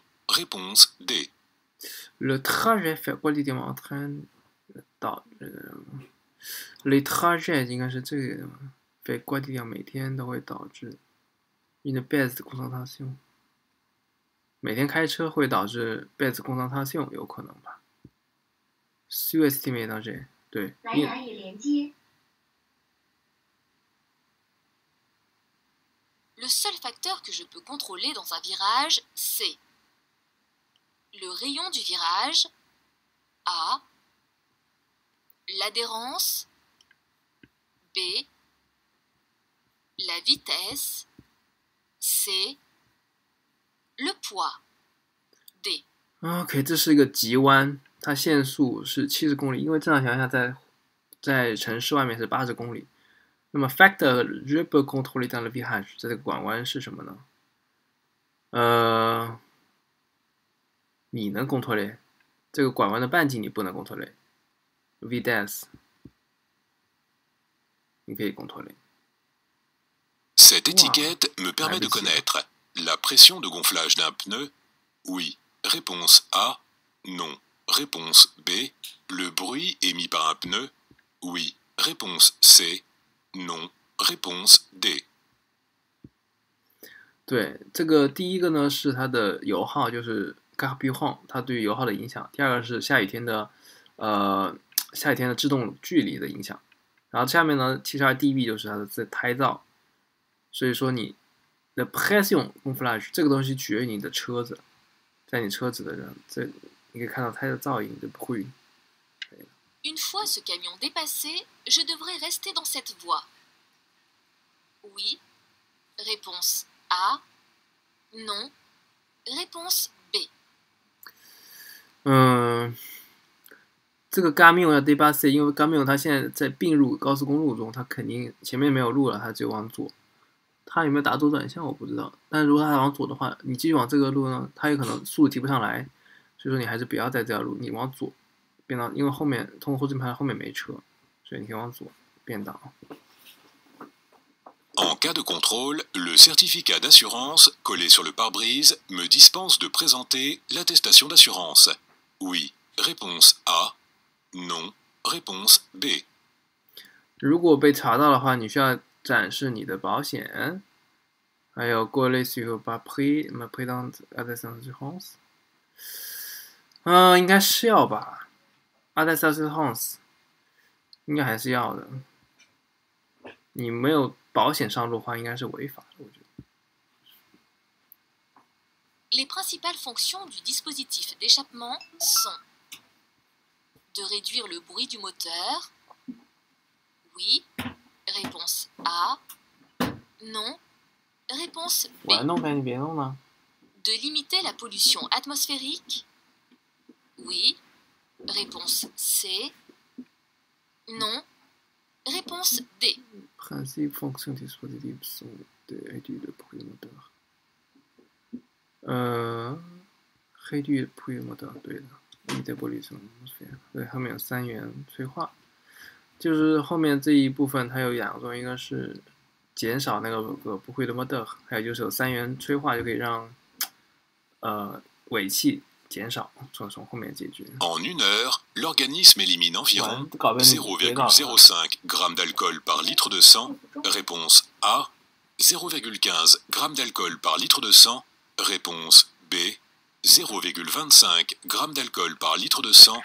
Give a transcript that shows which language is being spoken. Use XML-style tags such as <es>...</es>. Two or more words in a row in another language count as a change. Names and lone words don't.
<fr>Réponse D. Le trajet fait quotidiennement entraîne les trajets</fr> <zh>应该是这个</zh> <fr>fait quotidiennement</fr> <zh>每天都会导致</zh> <fr>une baisse de concentration</fr> <zh>每天开车会导致</zh> <fr>baisse de concentration</fr> <zh>有可能吧</zh> <fr>sous-estimer danger 对</fr> <zh>蓝牙已连接。</zh> <fr>Le seul facteur que je peux contrôler dans un virage, c'est le rayon du virage, A, l'adhérence, B, la vitesse, C, le poids, D.</fr> <zh>OK 这是一个急弯，它限速是70公里，因为正常情况下在城市外面是80公里。那么</zh> <fr>factor je peux contrôler dans le virage</fr> <zh>这个拐弯是什么呢？你能 contrôler 这个拐弯的半径你不能</zh> <fr>contrôler vitesse</fr> <zh>你可以 contrôler。</zh> <fr>Cette étiquette me permet de connaître la pression de gonflage d'un pneu. Oui. Réponse A. Non. Réponse B. Le bruit émis par un pneu. Oui. Réponse C. Non. Réponse D.</fr> <zh>对，这个第一个呢是它的油耗，就是 carburant 它对于油耗的影响。第二个是下雨天的制动距离的影响。然后下面呢 72 dB 就是它的胎噪。所以说你的</zh> <fr>pression gonflage</fr> <zh>这个东西取决于你的车子，在你车子的这你可以看到它的噪音就不会。</zh> <fr>Une fois ce camion dépassé, je devrais rester dans cette voie. Oui. Réponse A. Non. Réponse B.</fr> <zh>这个 camion 要 dépasser， 因为 camion 它现在在并入高速公路中，它肯定前面没有路了，它就往左。它有没有打左转向我不知道，但是如果它往左的话，你继续往这个路呢，它有可能速度提不上来，所以说你还是不要在这条路，你往左变道，因为后面通过后正牌后面没车，所以你可以往左变道。</zh> <fr>En cas de contrôle, le certificat d'assurance collé sur le pare-brise me dispense de présenter l'attestation d'assurance. Oui. Réponse A. Non. Réponse B.</fr> <zh>如果被查到的话，你需要展示你的保险，还有</zh> <fr>coller sur le pare-brise me présente l'attestation d'assurance。</fr> <zh>应该是要吧 ，</zh> <fr>attestation d'assurance</fr> <zh>应该还是要的。你没有保险上路的话，应该是违法的，我觉得。</zh> <fr>Les principales fonctions du dispositif d'échappement sont de réduire le bruit du moteur. Oui. Réponse A. Non. Réponse B.</fr> <zh>我弄开，你别弄了。</zh> <fr>De limiter la pollution atmosphérique. Oui. Réponse C. Non. Réponse D. Principe fonction dispositif sont de réduire le bruit moteur。réduire le bruit moteur，</fr> <zh>对的。</zh> <fr>limiter pollution atmosphère，</fr> <zh>对，后面有3元催化，就是后面这一部分它有2个作用，一个是减少那个不会的 moteur， 还有就是有3元催化就可以让尾气减少，从后面解决。</zh> <fr>En 1 heure, l'organisme élimine environ 0,05 g d'alcool par litre de sang. Réponse A. 0,15 g d'alcool par litre de sang. Réponse B. 0,25 g d'alcool par litre de sang.</fr>